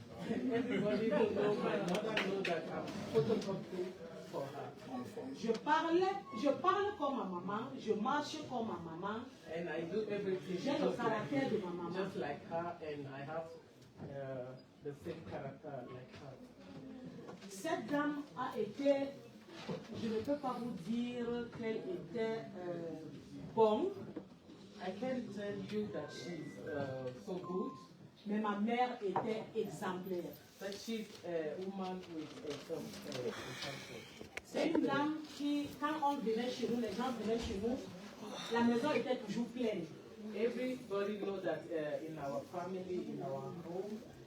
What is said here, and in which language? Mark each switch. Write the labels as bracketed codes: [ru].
[en] Everybody who knows my mother knows that I'm photocopy for her. [fr] Je parle comme ma maman, je marche comme ma maman. [en] And I do everything [fr] J'ai le caractère de ma maman. [en] just like her, and I have the same character like her. [fr] Cette dame a été, je ne peux pas vous dire qu'elle était bonne. [en] I can't tell you that she's so good, [fr] Mais ma mère était exemplaire. [en] but she's a woman with example. [fr] C'est une dame qui, quand on venait chez nous, les gens venaient chez nous, la maison était toujours pleine. [en] Everybody knows that in our family, in our home,